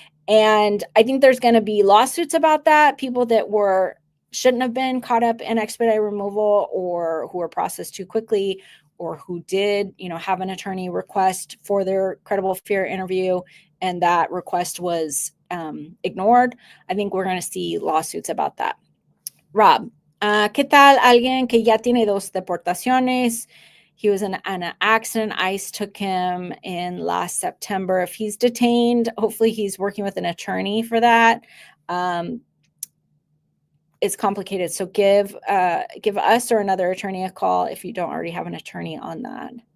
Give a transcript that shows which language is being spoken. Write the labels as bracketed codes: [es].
[en] And I think there's going to be lawsuits about that, people that shouldn't have been caught up in expedited removal, or who were processed too quickly, or who did, have an attorney request for their credible fear interview and that request was ignored. I think we're going to see lawsuits about that. [es] Rob, ¿qué tal alguien que ya tiene 2 deportaciones? [en] He was in an accident. ICE took him in last September. If he's detained, hopefully he's working with an attorney for that. It's complicated. So give us or another attorney a call if you don't already have an attorney on that.